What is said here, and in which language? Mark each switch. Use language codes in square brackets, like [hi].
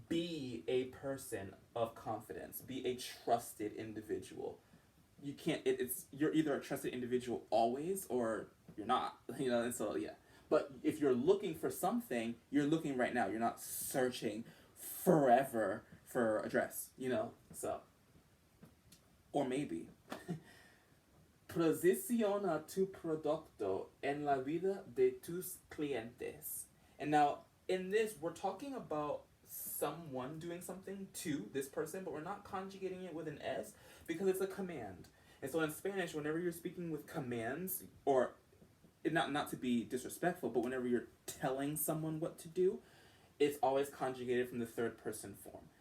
[en] Be a person of confidence. Be a trusted individual. You can't. You're either a trusted individual always or you're not. And so yeah. But if you're looking for something, you're looking right now. You're not searching forever for a dress. So. Or maybe. [es] Posiciona tu producto en la vida de tus clientes. [en] And now, in this, we're talking about someone doing something to this person, but we're not conjugating it with an S because it's a command. And so in Spanish, whenever you're speaking with commands, or not to be disrespectful, but whenever you're telling someone what to do, it's always conjugated from the third person form.